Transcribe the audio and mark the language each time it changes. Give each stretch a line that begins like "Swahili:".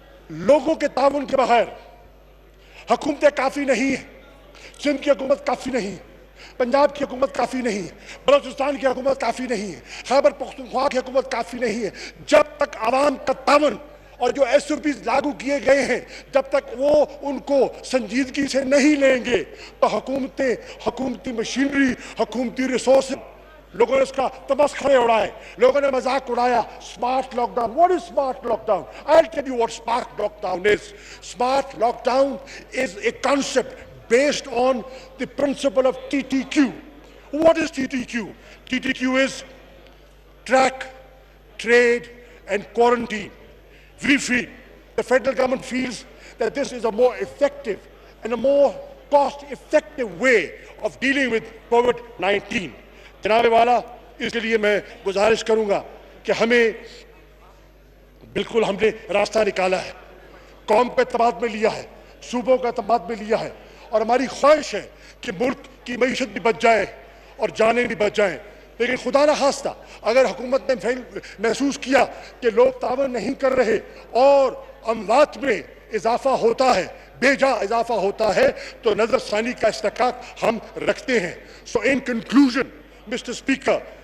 Urdu: لوگوں کے تعاون کے بغیر حکومتیں کافی نہیں ہیں۔ سندھ کی حکومت کافی نہیں ہے، پنجاب کی حکومت کافی نہیں ہے، بلوچستان کی حکومت کافی نہیں ہے، خیبر پختونخوا کی حکومت کافی نہیں ہے۔ جب تک عوام کا تعاون اور جو ایس او پیز لاگو کیے گئے ہیں جب تک وہ ان کو سنجیدگی سے نہیں لیں گے تو حکومتیں، حکومتی مشینری، حکومتی ریسورس، لوگوں نے اس کا تمسخرے اڑائے، لوگوں نے مذاق اڑایا۔
English: Smart lockdown, what is smart lockdown? I'll tell you what smart lockdown is. Smart lockdown is a concept based on the principle of TTQ. What is TTQ? TTQ is track, trade, and quarantine. We feel, the federal government feels that this is a more effective and a more cost-effective way of dealing with COVID-19.
Urdu: جناب والا، اس کے لیے میں گزارش کروں گا کہ ہمیں بالکل ہم نے راستہ نکالا ہے، قوم کا اعتماد میں لیا ہے، صوبوں کا اعتماد میں لیا ہے، اور ہماری خواہش ہے کہ ملک کی معیشت بھی بچ جائے اور جانیں بھی بچ جائیں۔ لیکن خدا نہ خواستہ اگر حکومت نے محسوس کیا کہ لوگ تعاون نہیں کر رہے اور اموات میں اضافہ ہوتا ہے، بے جا اضافہ ہوتا ہے، تو نظر ثانی کا استحقاق ہم رکھتے ہیں۔
English: so in conclusion mister speaker,